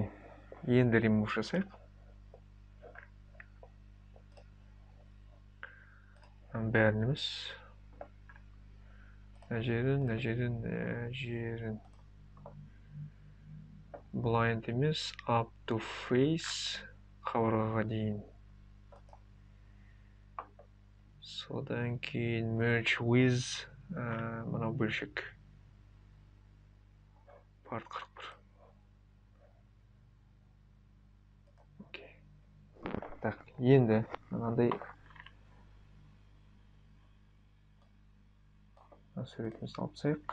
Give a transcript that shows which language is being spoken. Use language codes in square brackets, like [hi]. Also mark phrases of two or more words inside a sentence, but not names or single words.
[kk] Енді remove жасайық. Бәрін емес. Мына жерін. Blind емес, [en] up to face [kk] қабырғаға дейін. Содан кейін [en] merge with [kk] мынау бөлшек part 41. Окей. Так, енді мынандай суретімізді алып тастайық.